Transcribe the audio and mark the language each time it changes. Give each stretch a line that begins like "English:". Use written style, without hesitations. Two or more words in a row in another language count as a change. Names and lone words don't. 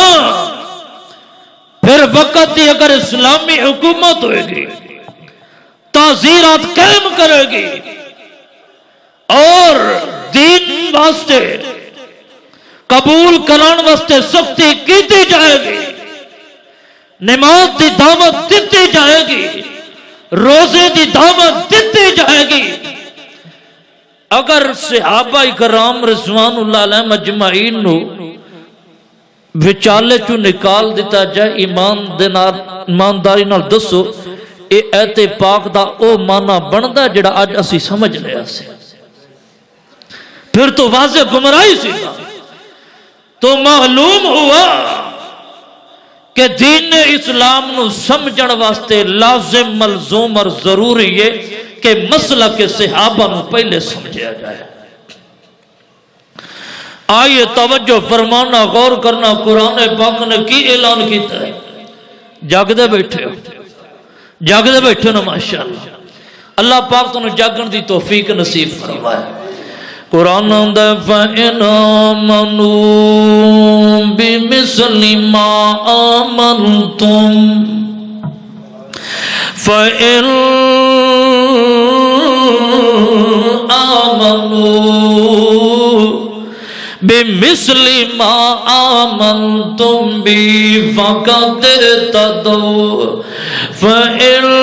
Punjabi: پھر وقت ہی اگر اسلامی حکومت ہوئے گی، تعزیرات قائم کرے گی اور دین واسطے قبول کران واسطے سختی کیتی جائے گی، نماز دی دعوت دیتی جائے گی، روزے دی دعوت دیتی جائے گی. اگر صحابہ کرام
Arabic: رضوان اللہ علیہ مجمعین
Punjabi: نو وچالے چو نکال دیتا جائے ایمانداری نال دسو اے ایت پاک دا او معنی بندا جڑا اج اسی سمجھ لیا سے، پھر تو واضح گمراہی سی. تو معلوم ہوا کہ دین اسلام نو سمجھن واسطے لازم ملزوم اور ضروری ہے کہ مسئلہ کے صحابہ نو پہلے سمجھا جائے. آئیے توجہ فرمانا، غور کرنا، قرآن پاک نے کی اعلان کیتا ہے. جاگ دے بیٹھے ہو، جاگ دے بیٹھے ہو نا ماشاءاللہ. اللہ پاک تنوں جاگن دی توفیق نصیب فرمائے قرآن دا
Arabic: فَإِنْ آمَنُوا بِمِثْلِ مَا آمَنْتُمْ فَإِنْ آمَنُوا بِمِثْلِ مَا آمَنْتُمْ بِهِ فَقَدِ اهْتَدَوْا فَإِنْ